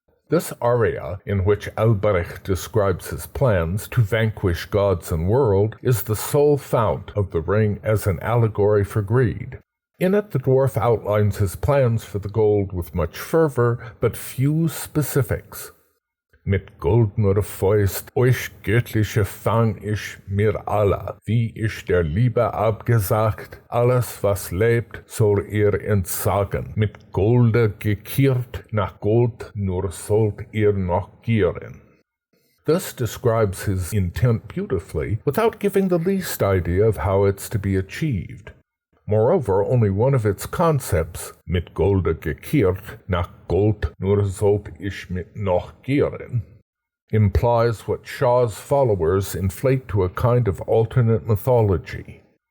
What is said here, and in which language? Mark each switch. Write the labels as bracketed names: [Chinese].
[English] This aria, in which Alberich describes his plans to vanquish gods and world, is the sole fount of the ring as an allegory for greed. In it, the dwarf outlines his plans for the gold with much fervor, but few specifics. [German] Mit goldner Faust euch göttliche fang ich mir alle, wie ich der Liebe abgesagt, alles was lebt soll ihr entsagen, mit Golde gekehrt, nach Gold nur sollt ihr noch gieren. [English] This describes his intent beautifully, without giving the least idea of how it's to be achieved. Moreover, only one of its concepts, [German] mit Golde gekehrt, nach Gold nur sollt ich mit noch gieren, [English] implies what Shaw's followers inflate to a kind of alternate mythology.